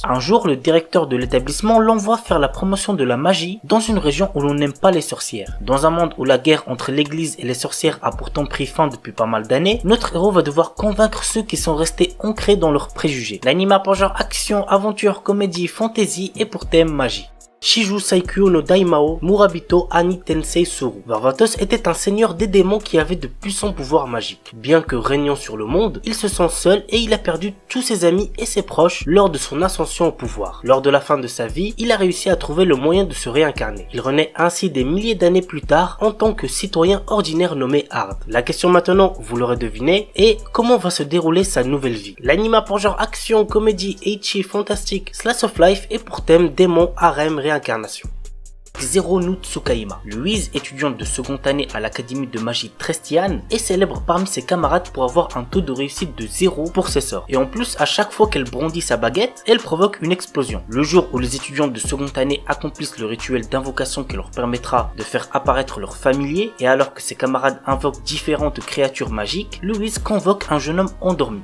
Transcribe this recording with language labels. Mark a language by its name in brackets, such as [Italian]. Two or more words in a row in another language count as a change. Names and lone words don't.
[French] Un jour, le directeur de l'établissement l'envoie faire la promotion de la magie dans une région où l'on n'aime pas les sorcières. Dans un monde où la guerre entre l'église et les sorcières a pourtant pris fin depuis pas mal d'années, notre héros va devoir convaincre ceux qui sont restés ancrés dans leurs préjugés. L'anime a pour genre action, aventure, comédie, fantasy et pour thème magie. Shiju Saikyo no Daimao Murabito Ani Tensei Soru. Varvatos était un seigneur des démons qui avait de puissants pouvoirs magiques. Bien que régnant sur le monde, il se sent seul et il a perdu tous ses amis et ses proches lors de son ascension au pouvoir. Lors de la fin de sa vie, il a réussi à trouver le moyen de se réincarner. Il renaît ainsi des milliers d'années plus tard en tant que citoyen ordinaire nommé Hard. La question maintenant, vous l'aurez deviné, est comment va se dérouler sa nouvelle vie. L'anime a pour genre action, comédie, ecchi, fantastique, [English] slice of life [French] et pour thème démon, harem, réincarnation. Zero no Tsukaima. Louise, étudiante de seconde année à l'académie de magie Trestian, est célèbre parmi ses camarades pour avoir un taux de réussite de 0 pour ses sorts. Et en plus, à chaque fois qu'elle brandit sa baguette, elle provoque une explosion. Le jour où les étudiants de seconde année accomplissent le rituel d'invocation qui leur permettra de faire apparaître leurs familiers, et alors que ses camarades invoquent différentes créatures magiques, Louise convoque un jeune homme endormi.